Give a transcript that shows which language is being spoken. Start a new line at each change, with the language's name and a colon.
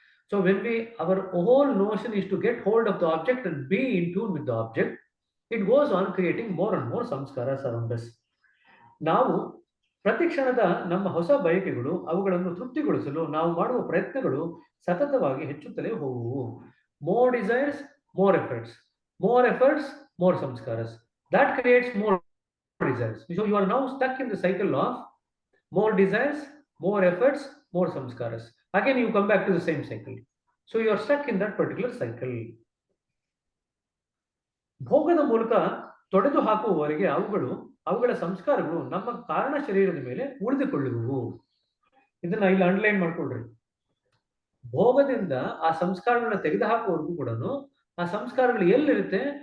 English: So when we our whole notion is to get hold of the object and be in tune with the object, it goes on creating more and more samskaras around us.
Kannada: ನಾವು ಪ್ರತಿ ಕ್ಷಣದ ನಮ್ಮ ಹೊಸ ಬಯಕೆಗಳು ಅವುಗಳನ್ನು ತೃಪ್ತಿಗೊಳಿಸಲು ನಾವು ಮಾಡುವ ಪ್ರಯತ್ನಗಳು ಸತತವಾಗಿ ಹೆಚ್ಚುತ್ತಲೇ ಹೋಗುವು.
English: More desires, more efforts, more efforts, more samskaras. That creates more desires. So you are now stuck in the cycle of more desires, more efforts, more samskaras. Again you come back to the same cycle. So you are stuck in that particular cycle.
Kannada: ಭೋಗದ ಮೂಲಕ ತೊಡೆದು ಹಾಕುವವರೆಗೆ ಅವುಗಳ ಸಂಸ್ಕಾರಗಳು ನಮ್ಮ ಕಾರಣ ಶರೀರದ ಮೇಲೆ ಉಳಿದುಕೊಳ್ಳುವವು. ಇದನ್ನ ಇಲ್ಲಿ underline ಮಾಡ್ಕೊಳ್ರಿ. ಭೋಗದಿಂದ ಆ ಸಂಸ್ಕಾರಗಳನ್ನ ತೆಗೆದುಹಾಕುವವರೆಗೂ ಕೂಡ ಆ ಸಂಸ್ಕಾರಗಳು ಎಲ್ಲಿರುತ್ತೆ?